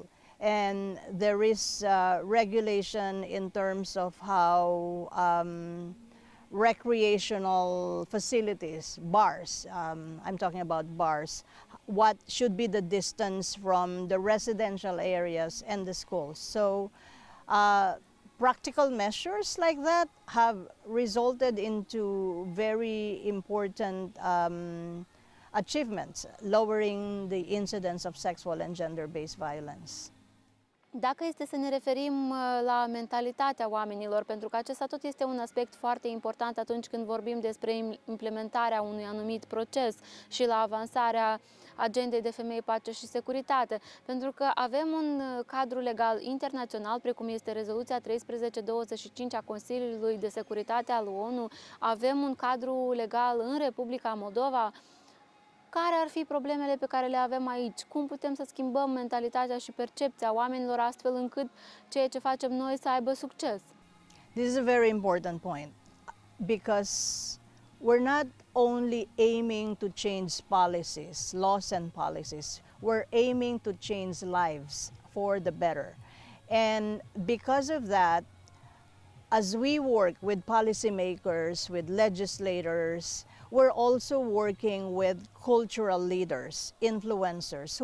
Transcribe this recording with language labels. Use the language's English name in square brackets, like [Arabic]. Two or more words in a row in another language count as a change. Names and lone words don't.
[English] And there is regulation in terms of how recreational facilities, bars, I'm talking about bars, what should be the distance from the residential areas and the schools. So practical measures like that have resulted into very important achievements, lowering the incidence of sexual and gender-based violence. [Romanian] Dacă este să ne referim la mentalitatea oamenilor, pentru că acesta tot este un aspect foarte important atunci când vorbim despre implementarea unui anumit proces și la avansarea agendei de femei, pace și securitate, pentru că avem un cadru legal internațional, precum este rezoluția 1325 a Consiliului de Securitate al ONU, avem un cadru legal în Republica Moldova. Care ar fi problemele pe care le avem aici? Cum putem să schimbăm mentalitatea și percepția oamenilor astfel încât ceea ce facem noi să aibă succes? [English] This is a very important point because we're not only aiming to change policies, laws and policies. We're aiming to change lives for the better. And because of that, as we work with policymakers, with legislators, we're also working with cultural leaders, influencers.